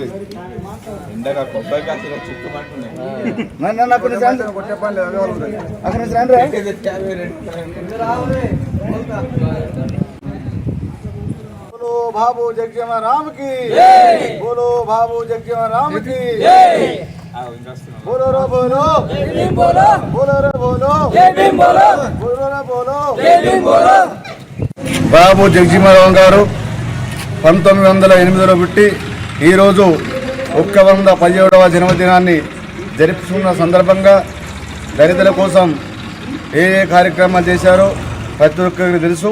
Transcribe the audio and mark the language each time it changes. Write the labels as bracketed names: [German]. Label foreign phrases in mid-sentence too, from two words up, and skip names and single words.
[Telugu] ఎండగా కొబ్బరి కాసులు చిక్కుమంటున్నాయి. [Hindi] बोलो बाबू जगजीवन राम की, बोलो बाबू जगजीवन राम की, बोलो रो बोलो, बोलो रो बोलो, बोलो रो बोलो. [Telugu] బాబు జగజీవనరావు గారు 1908లో పుట్టి ఈరోజు 117వ జన్మదినాన్ని జరుపుకున్న సందర్భంగా దళితుల కోసం ఏ కార్యక్రమాలు చేశారో ప్రతి ఒక్కరికి తెలుసు.